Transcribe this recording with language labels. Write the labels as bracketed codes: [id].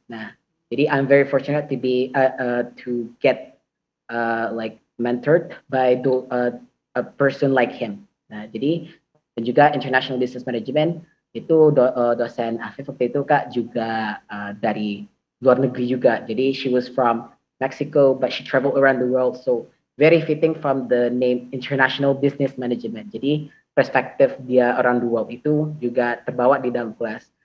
[id] Nah, jadi [en] I'm very fortunate to get like mentored by a person like him. [id] Nah, jadi dan juga International Business Management itu dosen Afif waktu itu Kak juga dari luar negeri juga. [en] Jadi she was from Mexico, but she traveled around the world. So very fitting from the name International Business Management. [id] Jadi perspektif dia [en] around the world [id] itu juga terbawa di dalam kelas.